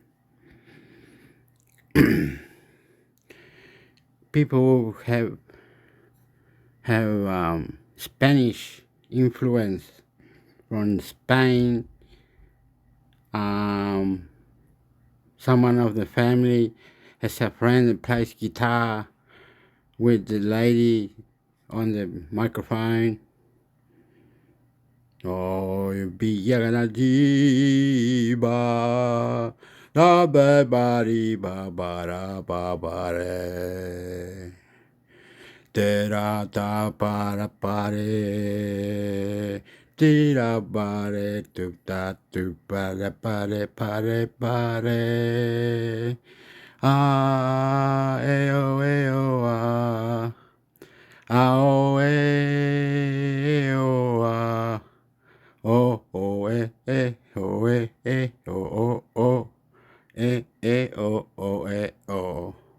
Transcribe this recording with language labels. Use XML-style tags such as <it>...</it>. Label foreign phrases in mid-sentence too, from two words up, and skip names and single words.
<en>People have Spanish influence from Spain. Someone of the family has a friend that plays guitar with the lady on the microphone. Oh, Villagana Diva, da babari babara babare, tera ta para pare, tira pare tu ta tu pare. Ah, ah. Ah, ah. Oh, oh, oh, oh, oh.</en>